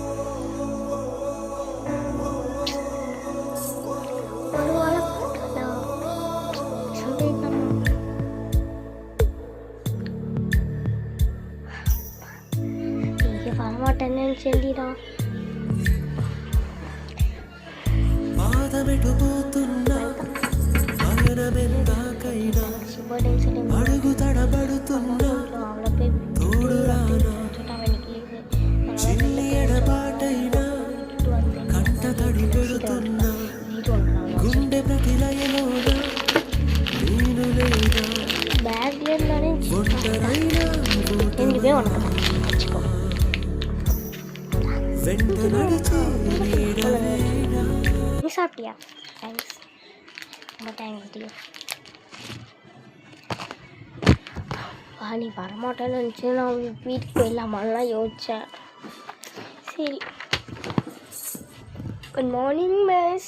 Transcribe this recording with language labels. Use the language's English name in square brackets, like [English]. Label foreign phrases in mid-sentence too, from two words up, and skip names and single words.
[Tamil] ஒரு வாழை போட்டா சந்தேகம். நீங்க வரமாட்டேன்னு சொல்லிடான். [Telugu] అడుగు తడబడుతున్నా చిన్ని ఎడబాటైనా కంట తడి పెడుతున్నా గుండె ప్రతిలయలోన నేను లేదా ఒంటరైనా వెంట నడిచే నీడవేనా. [Tamil] நீ சாப்பிட்டியா? தேங்க்ஸ், ரொம்ப தேங்க்ஸ் டியோ. நீ வரமாட்டேன்னு நினச்சி நான் வீட்டுக்கு போயிடலாமான்லாம் யோசித்தேன். சரி, [English] good morning [Tamil] மிஸ்.